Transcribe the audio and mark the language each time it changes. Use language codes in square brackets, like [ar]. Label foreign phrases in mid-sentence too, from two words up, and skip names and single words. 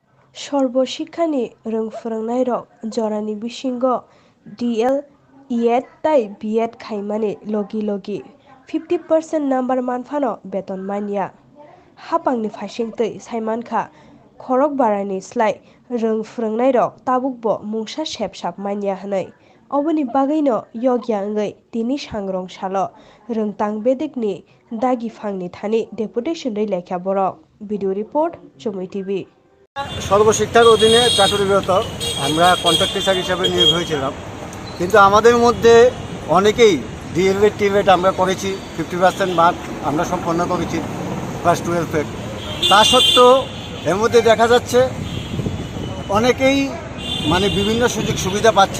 [trp] Sarbo Sikhani Rwng Phurwngnai rok jorani bisingo DL ED tai BEd khaimani logi 50% number manfano beton Manya hapangni faisingtwi saimankha khorok barani slai Rwng Phurwngnai rok tabukbo mungsa Sepsap Manya hnai oboni bagwino yogya wngwi tini sangrong salo Rwng tangbedikni dagi phangni thani Deputation Rwlaikha borok [en] video report [trp] Chumui TV [bn] সর্বশিক্ষার অধীনে চাকরিরত আমরা [en] contract teacher [bn] হিসেবে নিয়োগ হয়েছিলাম, কিন্তু আমাদের মধ্যে অনেকেই ডিএলএড টিএলএড আমরা করেছি, 50% মার্ক আমরা সম্পন্ন করেছি ক্লাস 12-এর। তা সত্ত্বেও এর মধ্যে দেখা যাচ্ছে অনেকেই বিভিন্ন সুযোগ সুবিধা পাচ্ছে।